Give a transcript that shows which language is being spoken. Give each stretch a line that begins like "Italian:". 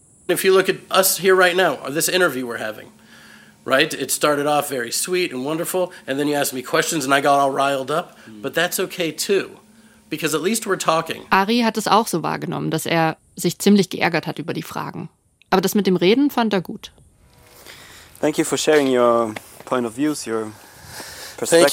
English: If you look at us here right now, this interview we're having, right? It started off very sweet and wonderful, and then you asked me questions and I got all riled up. But that's okay too, because at least we're talking.
German: Ari hat es auch so wahrgenommen, dass er sich ziemlich geärgert hat über die Fragen. Aber das mit dem Reden fand er gut.
English: Thank you for sharing your point of views, your perspective.